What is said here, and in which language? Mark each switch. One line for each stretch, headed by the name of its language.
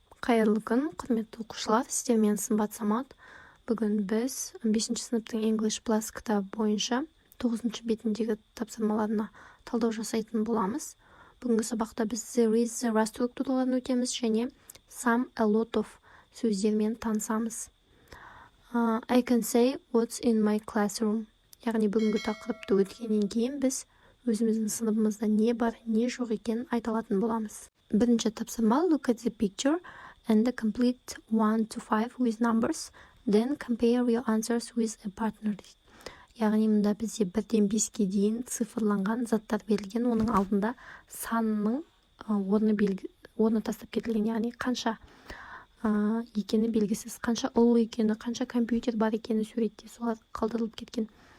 Kazakh: Қайырлы күн, құрметті оқушылар, сіздермен Сымбат Самат. Бүгін біз 5-ші сыныптың English Plus кітабы бойынша 9-шы бетіндегі тапсырмаларына талдау жасайтын боламыз. Бүгінгі сабақта біз there is, there are структураларын өтеміз және some, a lot of сөздермен танысамыз.
English: I can say what's in my classroom.
Kazakh: Яғни бүгінгі тақырыпты өткеннен кейін біз өзіміздің сыныбымызда не бар, не жоқ екенін айта алатын боламыз. Бірінші тапсырма,
English: look at the picture and complete 1 to 5 with numbers, then compare your answers with a partner.
Kazakh: Яғни мұнда бізде 1-ден 5-ке дейін цифрланған заттар берілген, оның алдында санның орны тастап кетілген, яғни қанша екені белгісіз, қанша ұл екені, қанша компьютер бар екені суретте солар қалдырылып кеткен.